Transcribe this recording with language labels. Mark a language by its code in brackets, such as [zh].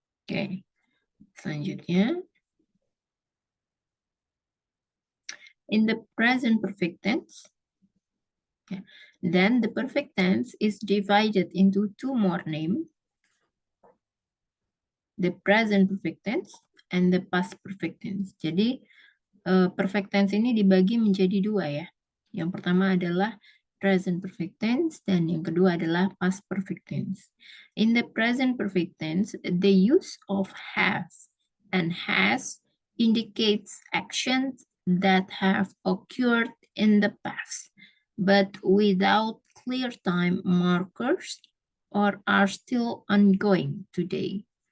[id] Oke, selanjutnya [en] in the present perfect tense, then the perfect tense is divided into two more names, the present perfect tense and the past perfect tense. [id] Jadi perfect tense ini dibagi menjadi dua ya. Yang pertama adalah present perfect tense dan yang kedua adalah past perfect tense. [en] In the present perfect tense, the use of have and has indicates actions that have occurred in the past, but without clear time markers or are still ongoing today.